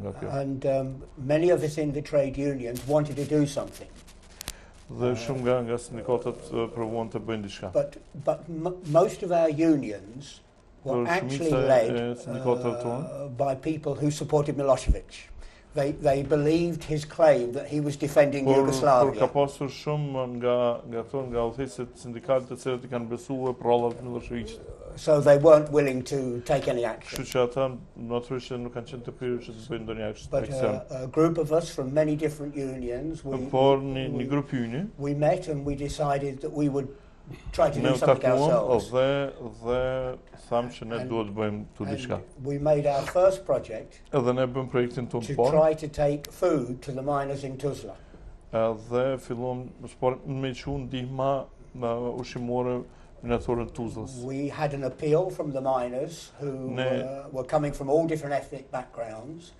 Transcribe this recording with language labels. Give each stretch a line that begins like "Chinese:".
English: And many of us in the trade unions wanted to do something.
Albanian: Dhe shumë nga sindikatat provuan të bëjnë diçka.
English: But most of our unions were actually led by people who supported Milosevic. They believed his claim that he was defending Yugoslavia.
Albanian: Por ka pasur shumë nga udhëheqësit sindikalë të cilët I kanë besuar prallat Milosevicit.
English: So they weren't willing to take any action.
Albanian: Kështu që ata natyrisht nuk kanë qenë të prirur që të bëjnë ndonjë aksion.
English: But a group of us from many different unions,
Albanian: një grup yni,
English: we met and we decided that we would try to do something ourselves.
Albanian: Dhe thamë që ne duhet bëjmë këtu diçka.
English: We made our first project
Albanian: Edhe ne bëm projektin tonë
English: to try to take food to the miners in Tuzla.
Albanian: Dhe filluam me çu ndihma ushqimore minatorëve të Tuzlës.
English: We had an appeal from the miners who were coming from all different ethnic backgrounds.